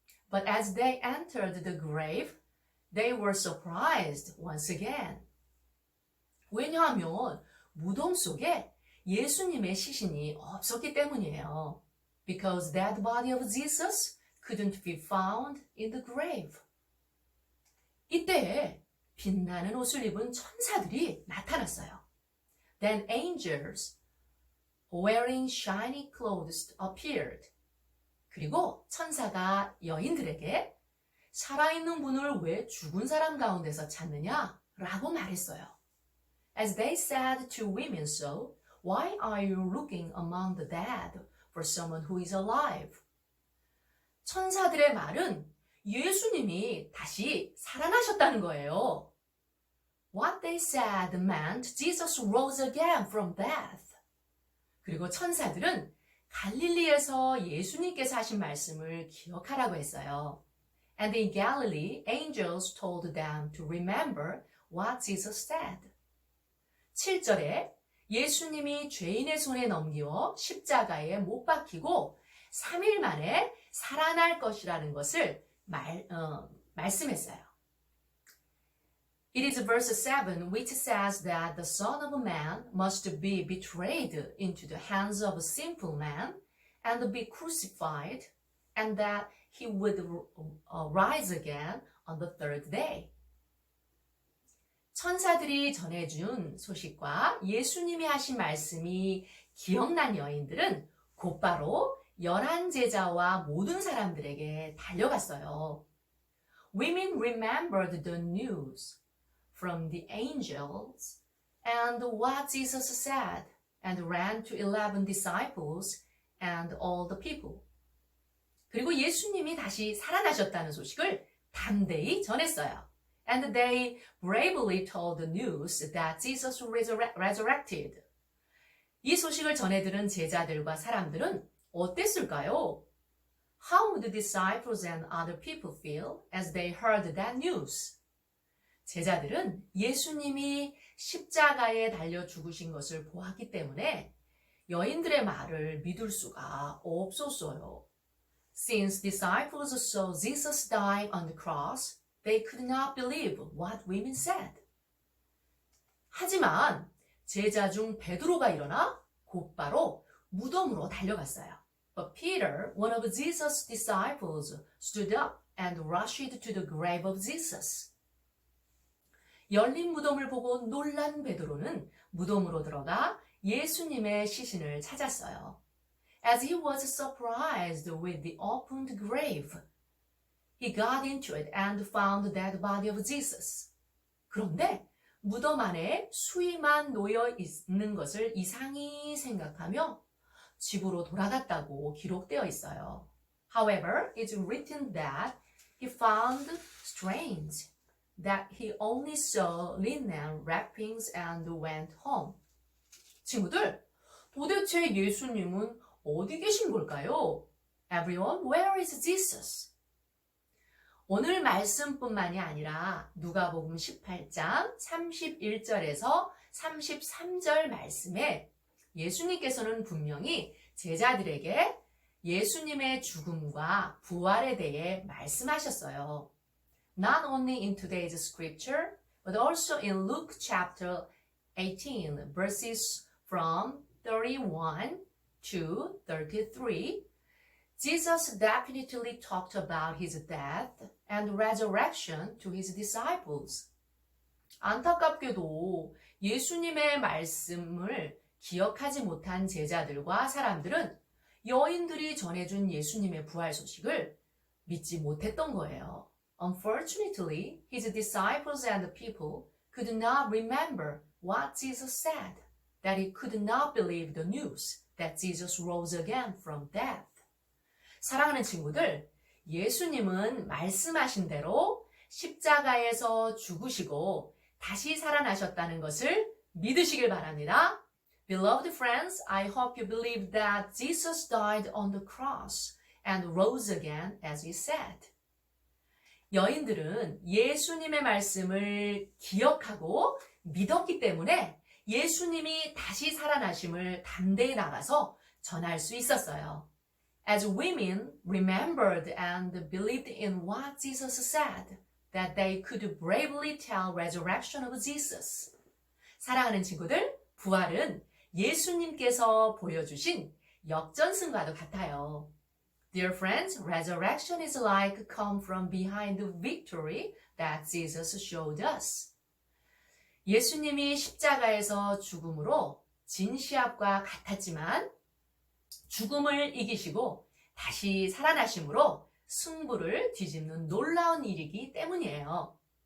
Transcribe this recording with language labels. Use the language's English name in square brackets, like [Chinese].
[English] But as they entered the grave, they were surprised once again. [Korean] 왜냐하면 무덤 속에 예수님의 시신이 없었기 때문이에요. [English] Because that body of Jesus couldn't be found in the grave. [Korean] 이때에 빛나는 옷을 입은 천사들이 나타났어요. [English] Then angels wearing shiny clothes appeared. [Korean] 그리고 천사가 여인들에게 살아있는 분을 왜 죽은 사람 가운데서 찾느냐? 라고 말했어요. [English] As they said to women so, why are you looking among the dead for someone who is alive? [Korean] 천사들의 말은 예수님이 다시 살아나셨다는 거예요. [English] What they said meant Jesus rose again from death. [Korean] 그리고 천사들은 갈릴리에서 예수님께서 하신 말씀을 기억하라고 했어요. [English] And in Galilee, angels told them to remember what Jesus said. [Korean] 7절에 예수님이 죄인의 손에 넘겨 십자가에 못 박히고 3일 만에 살아날 것이라는 것을 말씀했어요. [English] It is verse 7 which says that the Son of Man must be betrayed into the hands of a sinful man and be crucified, and that he would rise again on the third day. [Korean] 천사들이 전해준 소식과 예수님이 하신 말씀이 기억난 여인들은 곧바로 11 제자와 모든 사람들에게 달려갔어요. [English] Women remembered the news from the angels and what Jesus said and ran to 11 disciples and all the people. [Korean] 그리고 예수님이 다시 살아나셨다는 소식을 담대히 전했어요. [English] And they bravely told the news that Jesus resurrected. [Korean] 이 소식을 전해들은 제자들과 사람들은 어땠을까요? [English] How would the disciples and other people feel as they heard that news? [Korean] 제자들은 예수님이 십자가에 달려 죽으신 것을 보았기 때문에 여인들의 말을 믿을 수가 없었어요. [English] Since disciples saw Jesus die on the cross, they could not believe what women said. [Korean] 하지만 제자 중 베드로가 일어나 곧바로 무덤으로 달려갔어요. [English] But Peter, one of Jesus' disciples, stood up and rushed to the grave of Jesus. [Korean] 열린 무덤을 보고 놀란 베드로는 무덤으로 들어가 예수님의 시신을 찾았어요. [English] As he was surprised with the opened grave, he got into it and found the dead body of Jesus. [Korean] 그런데 무덤 안에 수위만 놓여 있는 것을 이상히 생각하며 집으로 돌아갔다고 기록되어 있어요. [English] However, it's written that he found strange that he only saw linen wrappings and went home. [Korean] 친구들, 도대체 예수님은 어디 계신 걸까요? [English] Everyone, where is Jesus? [Korean] 오늘 말씀뿐만이 아니라 누가복음 18장 31절에서 33절 말씀에 예수님께서는 분명히 제자들에게 예수님의 죽음과 부활에 대해 말씀하셨어요. [English] Not only in today's scripture, but also in Luke chapter 18, verses from 31 to 33, Jesus definitely talked about his death and resurrection to his disciples. [Korean] 안타깝게도 예수님의 말씀을 기억하지 못한 제자들과 사람들은 여인들이 전해준 예수님의 부활 소식을 믿지 못했던 거예요. [English] Unfortunately, his disciples and the people could not remember what Jesus said, that he could not believe the news that Jesus rose again from death. [Korean] 사랑하는 친구들, 예수님은 말씀하신 대로 십자가에서 죽으시고 다시 살아나셨다는 것을 믿으시길 바랍니다. [English] Beloved friends, I hope you believe that Jesus died on the cross and rose again as he said. [Korean] 여인들은 예수님의 말씀을 기억하고 믿었기 때문에 예수님이 다시 살아나심을 담대히 나가서 전할 수 있었어요. [English] As women remembered and believed in what Jesus said, that they could bravely tell resurrection of Jesus. [Korean] 사랑하는 친구들, 부활은 예수님께서 보여주신 역전승과도 같아요. [English] Dear friends, resurrection is like come from behind the victory that Jesus showed us. [Korean] 예수님이 십자가에서 죽음으로 진 시합과 같았지만 죽음을 이기시고 다시 살아나심으로 승부를 뒤집는 놀라운 일이기 때문이에요.